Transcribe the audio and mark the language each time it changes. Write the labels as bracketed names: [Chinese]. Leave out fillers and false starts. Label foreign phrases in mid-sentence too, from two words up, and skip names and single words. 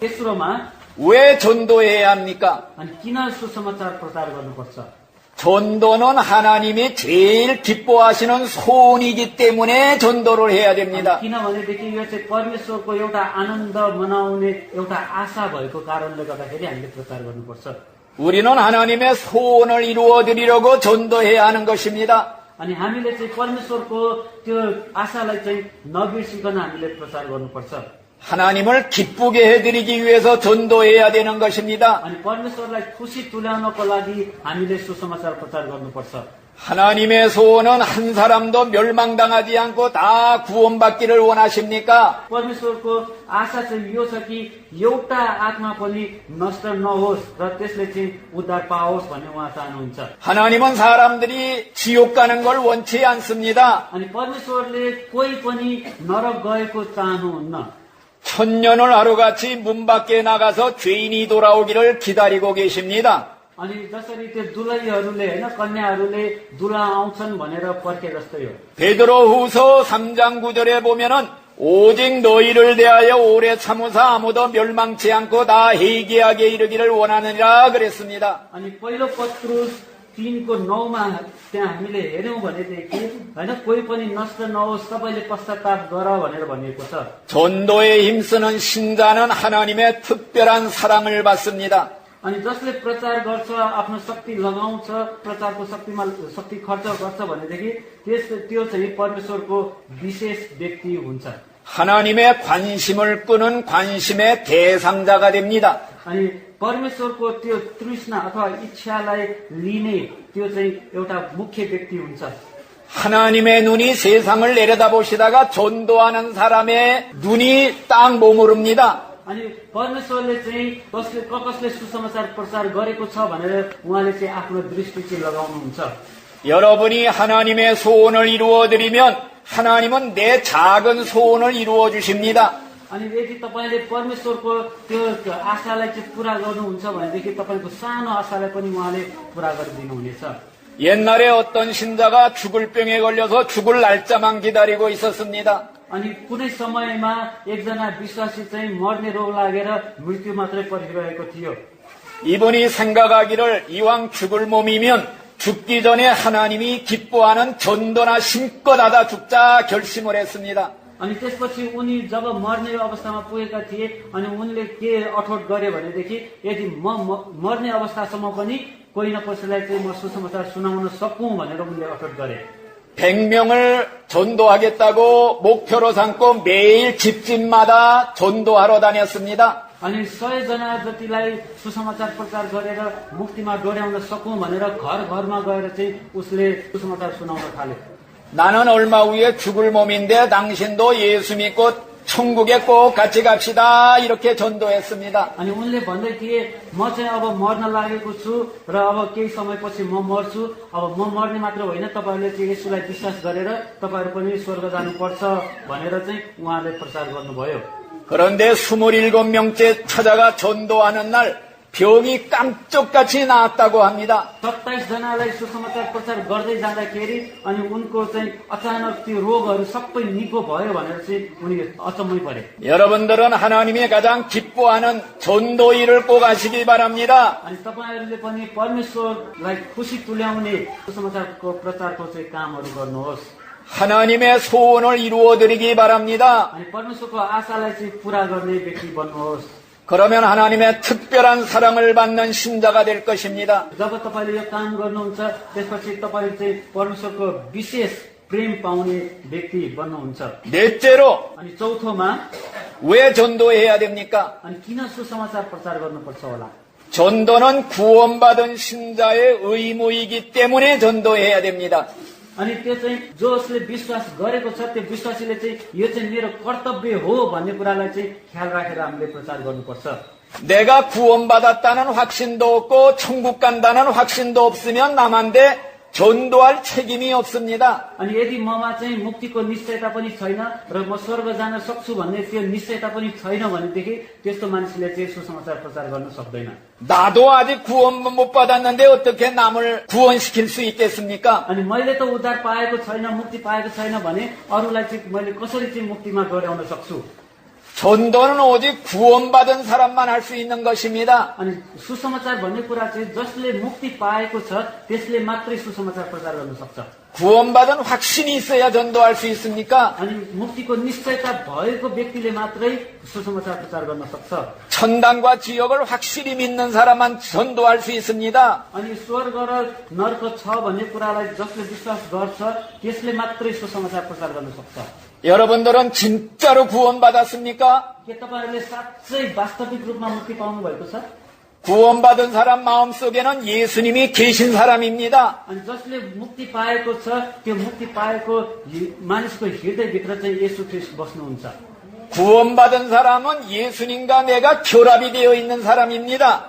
[Nepali] तेस्रोमा [Korean] 왜 전도해야 합니까? [Nepali] अनि किन सुसमाचार प्रचार गर्नुपर्छ? [Korean] 전도는 하나님이 제일 기뻐하시는 소원이기 때문에 전도를 해야 됩니다. [Nepali] किनभनेदेखि यो चाहिँ परमेश्वरको एउटा आनन्द मनाउने एउटा आशा भएको कारणले गर्दाखेरि हामीले प्रचार गर्नुपर्छ। [Korean] 우리는 하나님의 소원을 이루어 드리려고 전도해야 하는 것입니다. [Nepali] अनि हामीले चाहिँ परमेश्वरको त्यो आशालाई चाहिँ नबिर्सिकन हामीले प्रचार गर्नुपर्छ। [Korean] 하나님을 기쁘게 해드리기 위해서 전도해야 되는 것입니다. [Nepali] अनि परमेश्वरलाई खुसी तुल्याउनको लागि हामीले सुसमाचार प्रचार गर्नुपर्छ। [Korean] 하나님의 소원은 한 사람도 멸망당하지 않고 다 구원받기를 원하십니까? [Nepali] परमेश्वरको आशा चाहिँ यो छ कि एउटा आत्मा पनि नष्ट नहोस् र त्यसले चाहिँ उद्धार पाओस् भन्ने उहाँ चाहनुहुन्छ। [Korean] 하나님은 사람들이 지옥 가는 걸 원치 않습니다. [Nepali] अनि परमेश्वरले कोही पनि नरक गएको चाहनुहुन्न। [Korean] 천년을 하루같이 문 밖에 나가서 죄인이 돌아오기를 기다리고 계십니다. [Nepali] अनि जसरी त्यो दुलहीहरूले होइन कन्याहरूले दुला आउँछन् भनेर पर्खे जस्तै हो। [Korean] 베드로후서 3장 9절에 보면은 오직 너희를 대하여 오래 참으사 아무도 멸망치 않고 다 회개하게 이르기를 원하느니라 그랬습니다. [Nepali] अनि पहिलो पत्रुस 3को 9मा त्यहाँ हामीले हेर्यौं भनेदेखि होइन कोही पनि नष्ट नहोस् सबैले पश्चाताप गर भनेर भनिएको छ। [Korean] 전도에 힘쓰는 신자는 하나님의 특별한 사랑을 받습니다. [Nepali] अनि जसले प्रचार गर्छ आफ्नो शक्ति लगाउँछ प्रचारको शक्तिमा शक्ति खर्च गर्छ भनेदेखि त्यो चाहिँ परमेश्वरको विशेष व्यक्ति हुन्छ। [Korean] 하나님의 관심을 끄는 관심의 대상자가 됩니다. [Nepali] अनि परमेश्वरको त्यो तृष्णा अथवा इच्छालाई लिने त्यो चाहिँ एउटा मुख्य व्यक्ति हुन्छ। [Korean] 하나님의 눈이 세상을 내려다보시다가 전도하는 사람의 눈이 딱 머무릅니다. [Nepali] अनि परमेश्वरले चाहिँ कसले सुसमाचार प्रचार गरेको छ भनेर उहाँले चाहिँ आफ्नो दृष्टि चाहिँ लगाउनुहुन्छ। [Korean] 여러분이 하나님의 소원을 이루어드리면 하나님은 내 작은 소원을 이루어 주십니다. [Nepali] अनि यदि तपाईले परमेश्वरको त्यो आशालाई चाहिँ पूरा गर्नुहुन्छ भनेदेखि तपाईको सानो आशालाई पनि उहाँले पूरा गरिदिनुहुनेछ। [Korean] 옛날에 어떤 신자가 죽을 병에 걸려서 죽을 날짜만 기다리고 있었습니다. [Nepali] अनि कुनै समयमा एकजना विश्वासी चाहिँ मर्ने रोग लागेर मृत्यु मात्रै परिरहेको थियो। [Korean] 이분이 생각하기를 이왕 죽을 몸이면 죽기 전에 하나님이 기뻐하는 전도나 심껏 하다 죽자 결심을 했습니다. [Nepali] अनि त्यसपछि उनी जब मर्ने अवस्थामा पुगेका थिए अनि उनले के अठोट गरे भनेदेखि यदि म मर्ने अवस्थासम्म पनि कोही न कसैलाई चाहिँ म सुसमाचार सुनाउन सकौं भनेर उनले अठोट गरे। [Korean] 100명을 전도하겠다고 목표로 삼고 매일 집집마다 전도하러 다녔습니다. [Nepali] अनि 100जना जतिलाई सुसमाचार प्रचार गरेर मुक्तिमा डोर्याउन सकौं भनेर घर घरमा गएर चाहिँ उसले सुसमाचार सुनाउन थाले। [Korean] 나는 얼마 후에 죽을 몸인데 당신도 예수 믿고 천국에 꼭 같이 갑시다 이렇게 전도했습니다. [Nepali] अनि उनले भन्दै थिए म चाहिँ अब मर्न लागेको छु र अब केही समयपछि म मर्छु। अब म मर्ने मात्र होइन तपाईहरुले चाहिँ येशूलाई विश्वास गरेर तपाईहरु पनि स्वर्ग जानुपर्छ भनेर चाहिँ उहाँले प्रचार गर्नुभयो। [Korean] 그런데 27명째 찾아가 전도하는 날 병이 깜짝같이 나았다고 합니다. [Nepali] 27 जनालाई सुसमाचार प्रचार गर्दै जाँदाखेरि अनि उनको चाहिँ अचानक त्यो रोगहरु सबै निको भयो भनेर चाहिँ उनी अचम्मै परे। [Korean] 여러분들은 하나님이 가장 기뻐하는 전도 일을 꼭 하시기 바랍니다. [Nepali] अनि तपाईहरुले पनि परमेश्वरलाई खुसी तुल्याउने सुसमाचारको प्रचारको चाहिँ कामहरु गर्नुहोस्। [Korean] 하나님의 소원을 이루어드리기 바랍니다. [Nepali] अनि परमेश्वरको आशालाई चाहिँ पूरा गर्ने व्यक्ति बन्नुहोस्। [Korean] 그러면 하나님의 특별한 사랑을 받는 신자가 될 것입니다. [Nepali] जब तपाईले यो काम गर्नुहुन्छ त्यसपछि तपाईले चाहिँ परमेश्वरको विशेष प्रेम पाउने व्यक्ति बन्नुहुन्छ। [Korean] 넷째로 [Nepali] अनि चौथोमा [Korean] 왜 전도해야 됩니까? [Nepali] अनि किन सुसमाचार प्रचार गर्नुपर्छ होला? [Korean] 전도는 구원받은 신자의 의무이기 때문에 전도해야 됩니다. [Nepali] अनि त्यो चाहिँ जसले विश्वास गरेको छ त्यो विश्वासीले चाहिँ यो चाहिँ मेरो कर्तव्य हो भन्ने कुरालाई चाहिँ ख्याल राखेर हामीले प्रचार गर्नुपर्छ। [Korean] 내가 구원받았다는 확신도 없고 천국 간다는 확신도 없으면 남한테 전도할 책임이 없습니다. [Nepali] अनि यदि ममा चाहिँ मुक्तिको निश्चयता पनि छैन र म स्वर्ग जान सक्छु भन्ने त्यो निश्चयता पनि छैन भनेदेखि त्यस्तो मान्छेले चाहिँ सुसमाचार प्रचार गर्न सक्दैन। [Korean] 나도 아직 구원 못 받았는데 어떻게 남을 구원시킬 수 있겠습니까? [Nepali] अनि मैले त उद्धार पाएको छैन मुक्ति पाएको छैन भने अरूलाई चाहिँ मैले कसरी चाहिँ मुक्तिमा डोर्याउन सक्छु? [Korean] 전도는 오직 구원받은 사람만 할 수 있는 것입니다. [Nepali] अनि सुसमाचार भन्ने कुरा चाहिँ जसले मुक्ति पाएको छ त्यसले मात्रै सुसमाचार प्रचार गर्न सक्छ। [Korean] 구원받은 확신이 있어야 전도할 수 있습니까? [Nepali] अनि मुक्तिको निश्चयता भएको व्यक्तिले मात्रै सुसमाचार प्रचार गर्न सक्छ। [Korean] 천당과 지옥을 확실히 믿는 사람만 전도할 수 있습니다. [Nepali] अनि स्वर्ग र नर्क छ भन्ने कुरालाई जसले विश्वास गर्छ त्यसले मात्रै सुसमाचार प्रचार गर्न सक्छ। [Korean] 여러분들은 진짜로 구원받았습니까? [Nepali] के तपाईँहरूले साँच्चै वास्तविक रूपमा मुक्ति पाउनु भएको छ? [Korean] 구원받은 사람 마음속에는 예수님이 계신 사람입니다. [Nepali] अनि जसले मुक्ति पाएको छ त्यो मुक्ति पाएको मानिसको हृदयभित्र चाहिँ येशू ख्रीष्ट बस्नुहुन्छ। [Korean] 구원받은 사람은 예수님과 내가 결합이 되어 있는 사람입니다.